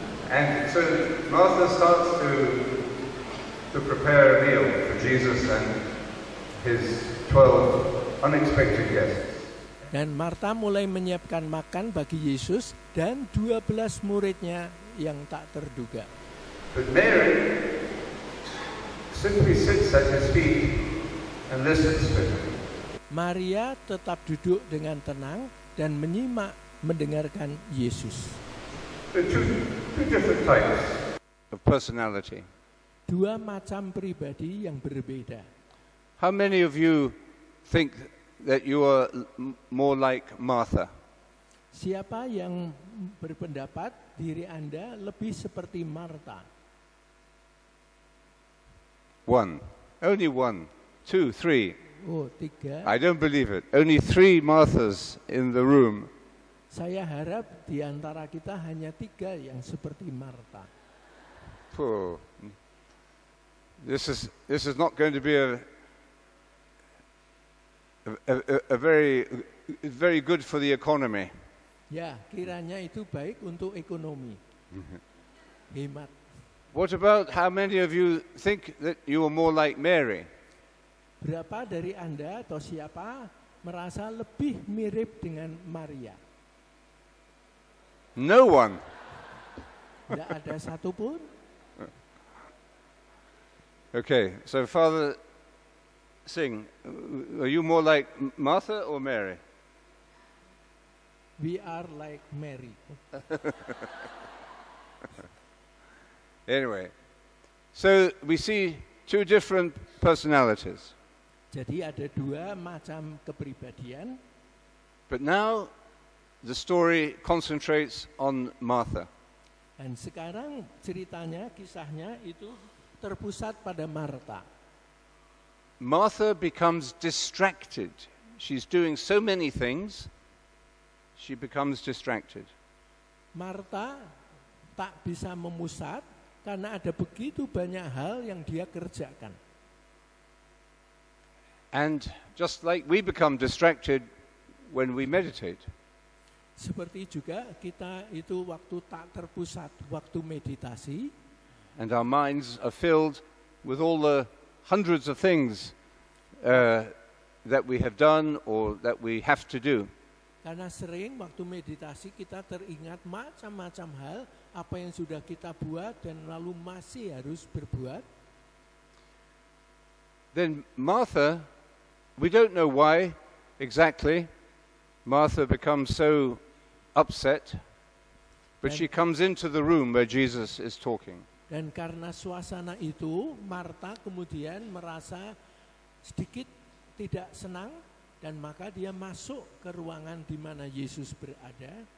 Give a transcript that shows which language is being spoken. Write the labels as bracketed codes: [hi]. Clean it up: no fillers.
[en] And so Martha starts to prepare a meal for Jesus and his 12 unexpected guests. [id] Dan Marta mulai menyiapkan makan bagi Yesus dan 12 muridnya yang tak terduga. [en] But Mary simply sits at his feet and listens to him. [id] Maria tetap duduk dengan tenang dan menyimak mendengarkan Yesus. [en] There are two different types of personality. [id] Dua macam pribadi yang berbeda. [en] How many of you think that you are more like Martha? [id] Siapa yang berpendapat diri Anda lebih seperti Marta? [en] One. Only one. 2, 3. Oh, 3. I don't believe it. Only 3 Marthas in the room. [id] Saya harap di antara kita hanya 3 yang seperti Marta. Oh. [en] This is not going to be a very good for the economy. [id] Ya, kiranya itu baik untuk ekonomi. Hemat. [en] What about how many of you think that you are more like Mary? [id] Berapa dari Anda atau siapa merasa lebih mirip dengan Maria? [en] No one. [id] Tidak ada satupun. [en] Okay, so Father Singh, are you more like Martha or Mary? We are like Mary. Anyway, so we see 2 different personalities. [id] Jadi ada 2 macam kepribadian. [en] But now the story concentrates on Martha. [id] Dan sekarang ceritanya, kisahnya itu terpusat pada Marta. [en] Martha becomes distracted. She's doing so many things, she becomes distracted. [id] Marta tak bisa memusat karena ada begitu banyak hal yang dia kerjakan. [en] And just like we become distracted when we meditate. [id] Seperti juga kita itu waktu tak terpusat, waktu meditasi. [en] And our minds are filled with all the hundreds of things that we have done or that we have to do. [id] Karena sering waktu meditasi kita teringat macam-macam hal, apa yang sudah kita buat dan lalu masih harus berbuat. [en] Then Martha, we don't know why exactly Martha becomes so upset, but she comes into the room where Jesus is talking. [id] Dan karena suasana itu, Marta kemudian merasa sedikit tidak senang, dan maka dia masuk ke ruangan di mana Yesus berada.